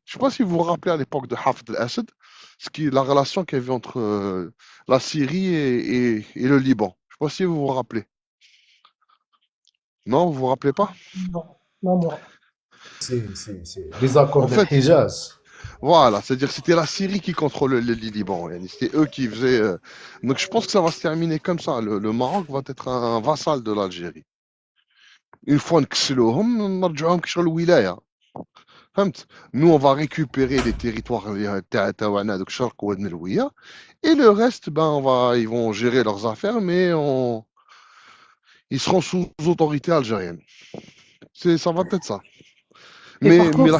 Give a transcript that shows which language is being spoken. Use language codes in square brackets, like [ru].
[fr] Je sais pas si vous vous rappelez à l'époque de Hafid al-Assad, la relation qu'il y avait entre la Syrie et le Liban. Je sais pas si vous vous rappelez. Non, vous vous rappelez pas? Non, non, moi. C'est les accords En de fait, Hijaz. voilà, c'est-à-dire que c'était la Syrie qui contrôlait le Liban. C'était eux qui faisaient. Donc je pense que ça va se terminer comme ça. Le Maroc va être un vassal de l'Algérie. Une fois [ar] نكسلوهم نرجعوهم كشغل الولاية. فهمت؟ [fr] Nous on va récupérer les territoires [ar] تاعنا دوك الشرق والنروية [fr] et le reste ils vont gérer leurs affaires mais ils seront sous autorité algérienne. Ça va être ça. Et par